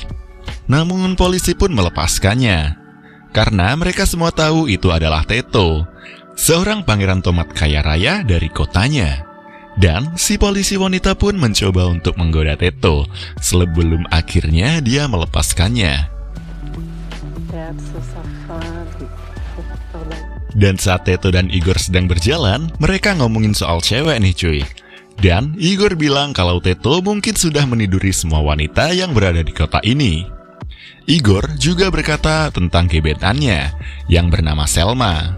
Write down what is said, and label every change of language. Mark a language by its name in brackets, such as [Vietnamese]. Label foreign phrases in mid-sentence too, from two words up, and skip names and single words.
[Indonesian] Namun polisi pun melepaskannya. Karena mereka semua tahu itu adalah Teto, seorang pangeran tomat kaya raya dari kotanya. Dan si polisi wanita pun mencoba untuk menggoda Teto, sebelum akhirnya dia melepaskannya. [English] That's so [Portuguese] safado. Saudade. [Indonesian] Dan saat Teto dan Igor sedang berjalan, mereka ngomongin soal cewek nih cuy. Dan Igor bilang kalau Teto mungkin sudah meniduri semua wanita yang berada di kota ini. Igor juga berkata tentang gebetannya yang bernama Selma.